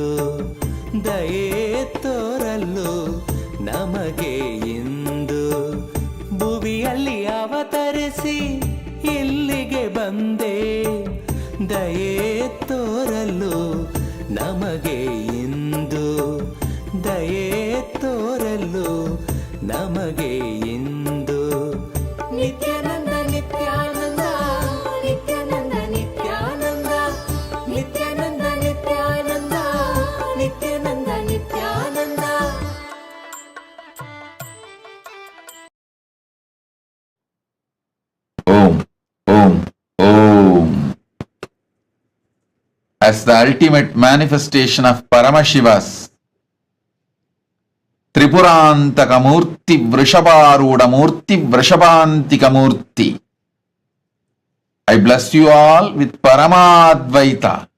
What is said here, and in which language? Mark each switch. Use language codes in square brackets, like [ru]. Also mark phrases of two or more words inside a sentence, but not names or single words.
[kn] ದಯೆ ತೋರಲು ನಮಗೆ ಇಂದು ಭುವಿಯಲ್ಲಿ ಅವತರಿಸಿ ಇಲ್ಲಿಗೆ ಬಂದೆ ದಯೆ ತೋರಲು ನಮಗೆ ಇಂದು ದಯೆ ತೋರಲು ನಮಗೆ ಇಂದು ನಿತ್ಯಾನಂದ ನಿತ್ಯಾನಂದ ನಿತ್ಯಾನಂದ ನಿತ್ಯಾನಂದ ನಿತ್ಯಾನಂದ ನಿತ್ಯಾನಂದ ನಿತ್ಯಾನಂದ ನಿತ್ಯಾನಂದ [en] Om, Om, Om. As the ultimate manifestation of Paramashivas, Tripurantaka Vrishabharuda Murti Vrishabhantika Murti. I bless you all with Paramadvaita.